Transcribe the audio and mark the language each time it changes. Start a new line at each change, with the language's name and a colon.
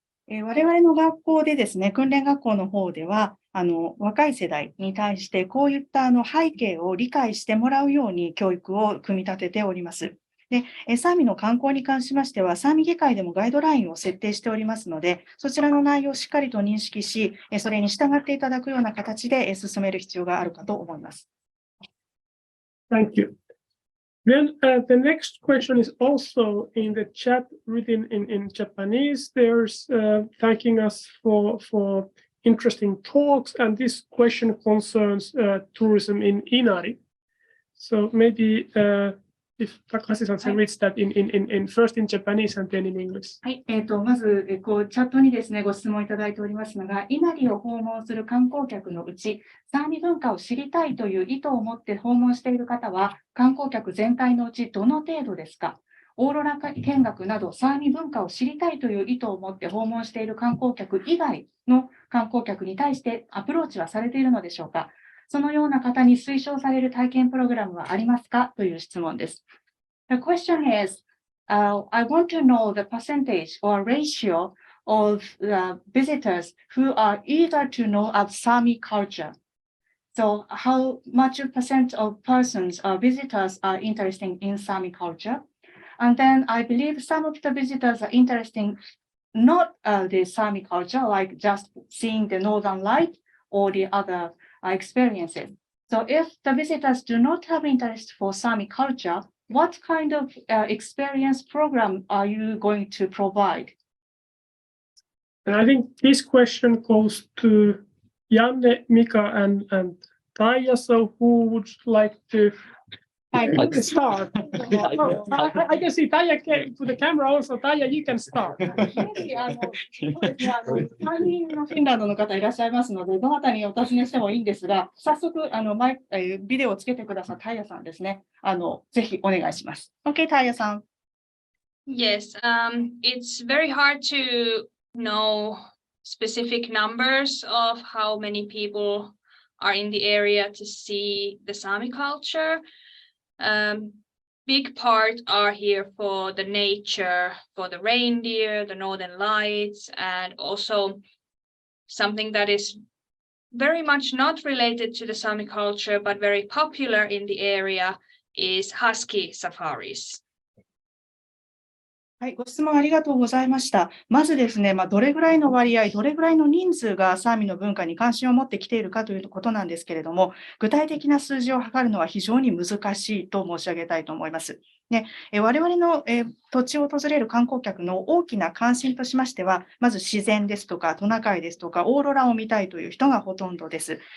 Japanese: 我々の学校でですね、訓練学校の方では、若い世代に対してこういった背景を理解してもらうように教育を組み立てております。で、サーミの観光に関しましては、サーミ議会でもガイドラインを設定しておりますので、そちらの内容をしっかりと認識し、それに従っていただくような形で進める必要があるかと思います。
English: Thank you. Then the next question is also in the chat written in Japanese. There's thanking us for interesting talks, and this question concerns tourism in Inari. So maybe if Takahashi-san can read that in first in Japanese and then in English. はい、まず、チャットにですね、ご質問いただいておりますのが、稲荷を訪問する観光客のうち、サーミ文化を知りたいという意図を持って訪問している方は、観光客全体のうちどの程度ですか？オーロラ見学など、サーミ文化を知りたいという意図を持って訪問している観光客以外の観光客に対してアプローチはされているのでしょうか？そのような方に推奨される体験プログラムはありますか？という質問です。 The question is, I want to know the percentage or ratio of visitors who are eager to know of Sami culture. So how much percent of persons or visitors are interested in Sami culture? And then I believe some of the visitors are interested not the Sami culture, like just seeing the Northern Light or the other experiences. So if the visitors do not have interest for Sami culture, what kind of experience program are you going to provide? And I think this question goes to Janne, Mika, and Taija. So who would like to start? I can see Taija to the camera also. Taija, you can start.
Japanese: 3人のフィンランドの方いらっしゃいますので、どなたにお尋ねしてもいいんですが、早速ビデオをつけてくださったタイヤさんですね。ぜひお願いします。OK、タイヤさん。
English: Yes, it's very hard to know specific numbers of how many people are in the area to see the Sami culture. Big part are here for the nature, for the reindeer, the northern lights, and also something that is very much not related to the Sami culture, but very popular in the area is husky safaris.
Japanese: はい、ご質問ありがとうございました。まずですね、どれぐらいの割合、どれぐらいの人数がサーミの文化に関心を持ってきているかということなんですけれども、具体的な数字を測るのは非常に難しいと申し上げたいと思います。ね、我々の土地を訪れる観光客の大きな関心としましては、まず自然ですとか、トナカイですとか、オーロラを見たいという人がほとんどです。